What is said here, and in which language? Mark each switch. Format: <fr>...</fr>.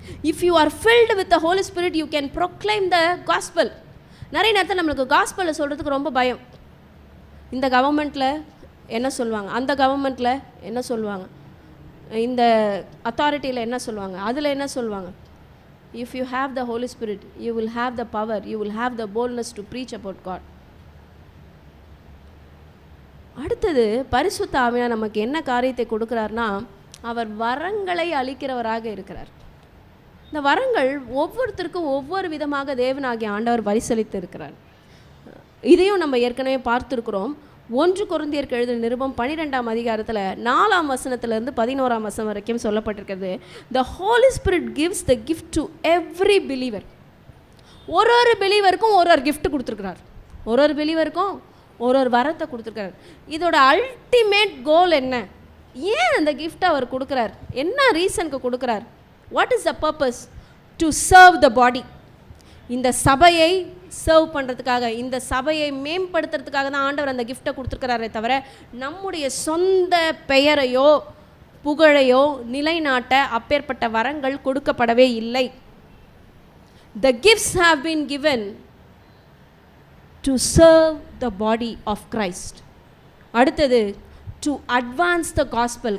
<en>If you are filled with the holy spirit you can proclaim the gospel.</en> <ta>நிறைய நேரத்தில் நம்மளுக்கு காஸ்பலை சொல்கிறதுக்கு ரொம்ப பயம். இந்த கவர்மெண்ட்டில் என்ன சொல்லுவாங்க, அந்த கவர்மெண்ட்டில் என்ன சொல்லுவாங்க, இந்த அத்தாரிட்டியில் என்ன சொல்லுவாங்க, அதில் என்ன சொல்லுவாங்க.</ta> <en>If you have the Holy Spirit, you will have the power, you will have the boldness to preach about God.</en> <ta>அடுத்தது பரிசுத்த ஆவியானவர் நமக்கு என்ன காரியத்தை கொடுக்குறார்னா, அவர் வரங்களை அளிக்கிறவராக இருக்கிறார். இந்த வரங்கள் ஒவ்வொருத்தருக்கும் ஒவ்வொரு விதமாக தேவனாகிய ஆண்டவர் பரிசளித்து இருக்கிறார். இதையும் நம்ம ஏற்கனவே பார்த்துருக்குறோம். 1 கொரிந்தியருக்கு எழுதின நிருபம் 12ஆம் அதிகாரத்தில் 4ஆம் வசனத்திலிருந்து 11ஆம் வசனம் வரைக்கும் சொல்லப்பட்டிருக்கிறது.</ta> <en>The Holy Spirit gives the gift to every believer.</en> <ta>ஒரு பிலீவருக்கும் ஒரு கிஃப்ட் கொடுத்துருக்கிறார். ஒரு பிலீவருக்கும் ஒரு வரத்தை கொடுத்துருக்கிறார். இதோட அல்டிமேட் கோல் என்ன? ஏன் அந்த கிஃப்ட்டை அவர் கொடுக்குறார்? என்ன ரீசனுக்கு கொடுக்குறார்?</ta> <en>What is the purpose? To serve the body.</en> <ta>இந்த சபையை சர்வ் பண்ணுறதுக்காக, இந்த சபையை மேம்படுத்துறதுக்காக தான் ஆண்டவர் அந்த கிஃப்ட்டை கொடுத்துருக்கிறாரே தவிர நம்முடைய சொந்த பெயரையோ புகழையோ நிலைநாட்ட அப்பேற்பட்ட வரங்கள் கொடுக்கப்படவே இல்லை.</ta> <en>The gifts have been given to serve the body of Christ.</en> <ta>அடுத்தது</ta> <en>to advance the gospel.</en>